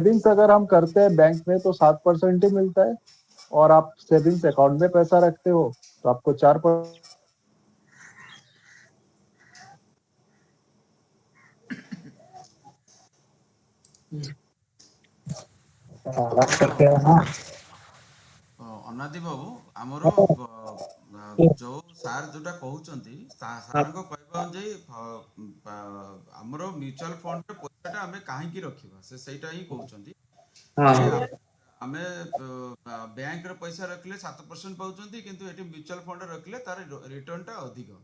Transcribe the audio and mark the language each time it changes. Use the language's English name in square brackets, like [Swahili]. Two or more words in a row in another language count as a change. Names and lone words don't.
[Hindi] सेविंग्स अगर हम करते हैं बैंक में तो 7% ही मिलता है। और आप [English] savings account [Hindi] में पैसा रखते हो तो आपको 4%। बात करते हैं हाँ। [Odia] ଅନାଦି ବାବୁ ଆମର ଯୋଉ ସାର୍ ଯୋଉଟା କହୁଛନ୍ତି ସାରଙ୍କ କହିବା ଅନୁଯାୟୀ ଆମର [English] mutual fundରେ [Odia] ପଇସାଟା ଆମେ କାହିଁକି ରଖିବା ସେ ସେଇଟା ହିଁ କହୁଛନ୍ତି ଯେ [Hindi] हाँ [Odia] ଆମେ ବ୍ୟାଙ୍କରେ ପଇସା ରଖିଲେ 7% ପାଉଛନ୍ତି କିନ୍ତୁ ଏଠି [English] mutual fundରେ [Odia] ରଖିଲେ ତାର ରିଟର୍ଣ୍ଣଟା ଅଧିକ।